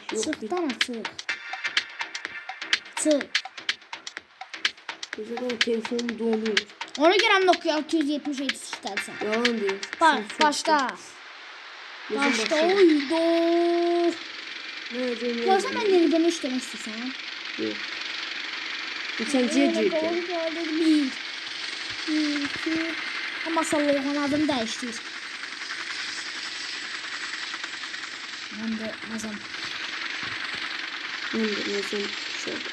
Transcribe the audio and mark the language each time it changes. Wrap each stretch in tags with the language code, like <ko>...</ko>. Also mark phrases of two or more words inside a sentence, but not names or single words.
<az>Çıxdan çıx. Çıx.</az> <tr>Güzel telefonum donuyor.</tr> <az>Ona görə Nokia 277 istərsən.</az> <tr>Yalan değil.</tr> <az>Başda. Oydu. Görsən mən nereden işləmək istəsən?</az> <tr>Yok. Üçüncüye girdi. Bir, iki.</tr> <az>Ama sallayıqın adını dəyişdir. Mən də nazam.</az> <tr>Ben de yazım şöyle.</tr>